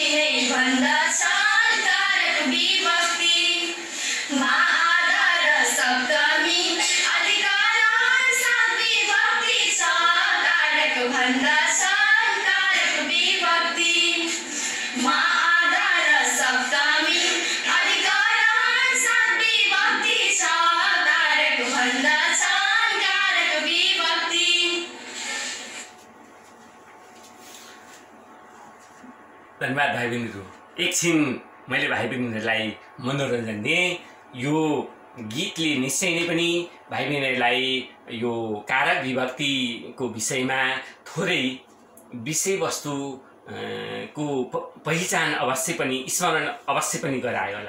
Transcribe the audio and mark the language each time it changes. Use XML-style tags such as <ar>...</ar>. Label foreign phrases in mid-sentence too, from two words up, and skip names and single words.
<ne>नै भन्दछन् कारक विभक्ति मा आधार सप्तमी अधिकरण सात विभक्ति छ कारक भन्दछन् कारक विभक्ति मा आधार सप्तमी अधिकरण सात विभक्ति छ कारक भन्दछन् कारक विभक्ति। धन्यवाद भाइ बहिनीहरू। एकछिन मैले भाइ बहिनीहरूलाई मनोरञ्जन दिएँ। यो गीतले निश्चय नै पनि भाइ बहिनीहरूलाई यो कारक विभक्तिको विषयमा थोरै विषयवस्तु को पहिचान अवश्य पनि स्मरण अवश्य पनि गरायो होला।</ne>